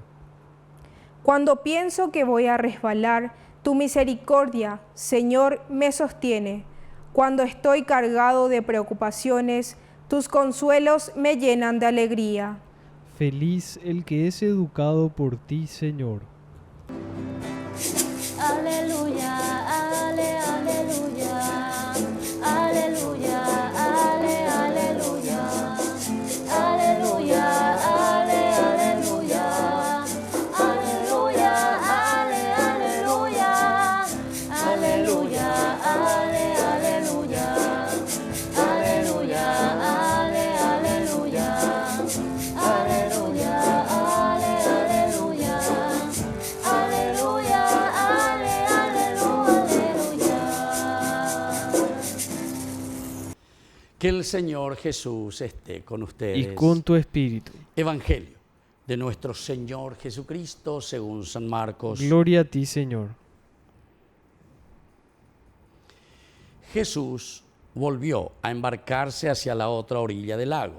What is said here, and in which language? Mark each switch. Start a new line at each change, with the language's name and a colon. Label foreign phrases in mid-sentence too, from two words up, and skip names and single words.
Spanish: Cuando pienso que voy a resbalar, tu misericordia, Señor, me sostiene. Cuando estoy cargado de preocupaciones, tus consuelos me llenan de alegría. Feliz el que es educado por ti, Señor. Aleluya, ale, aleluya, aleluya, ale, aleluya, aleluya, ale, aleluya, aleluya, ale, aleluya, aleluya, ale, aleluya, aleluya, ale, aleluya, aleluya, ale, aleluya, aleluya, ale, aleluya. Que el Señor Jesús esté con ustedes. Y con tu espíritu. Evangelio de nuestro Señor Jesucristo según San Marcos. Gloria a ti, Señor. Jesús volvió a embarcarse hacia la otra orilla del lago.